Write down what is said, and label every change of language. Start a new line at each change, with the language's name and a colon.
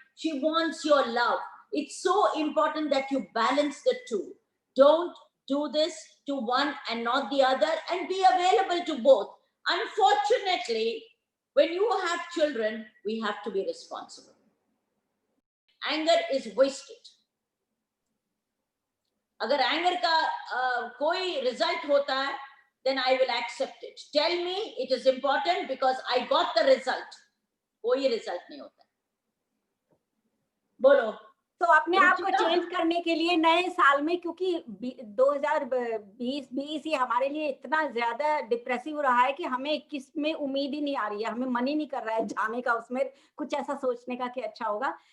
English: She wants your love. It's so important that you balance the two. Don't do this to one and not the other, and be available to both. Unfortunately, when you have children, we have to be responsible. Anger is wasted.
Hindi: अगर anger का कोई result होता है,
English: then I will accept it. Tell me it is important because I got the result.
Hindi: कोई result नहीं होता। बोलो। तो अपने आप को चेंज करने के लिए नए साल में, क्योंकि 2020 ही हमारे लिए इतना ज्यादा डिप्रेसिव रहा है कि हमें 21 में उम्मीद ही नहीं आ रही है, हमें मन ही नहीं कर रहा है जाने का उसमें, कुछ ऐसा सोचने का कि अच्छा होगा।